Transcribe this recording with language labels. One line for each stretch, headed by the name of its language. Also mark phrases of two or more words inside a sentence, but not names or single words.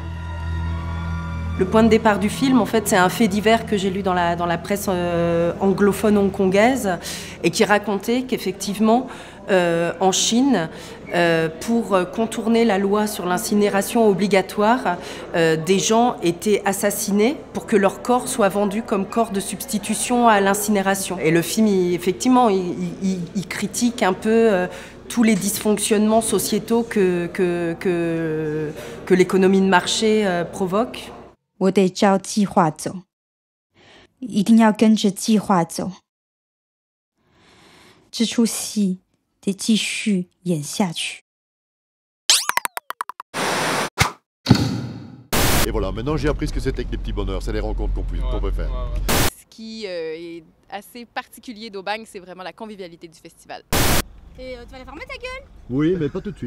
French: Le point de départ du film, en fait, c'est un fait divers que j'ai lu dans la presse anglophone hongkongaise et qui racontait qu'effectivement, en Chine, pour contourner la loi sur l'incinération obligatoire, des gens étaient assassinés pour que leur corps soit vendu comme corps de substitution à l'incinération. Et le film, effectivement, il critique un peu tous les dysfonctionnements sociétaux que l'économie de marché provoque.
Chinese: 我得照计划走，一定要跟着计划走。这出戏得继续演下去。
French: Et voilà, maintenant j'ai appris ce que c'était que les petits bonheurs, c'est les rencontres qu'on peut faire. Ce qui est assez particulier d'Aubagne, c'est vraiment la convivialité du festival. Et tu vas la fermer ta gueule? Oui, mais pas tout de suite.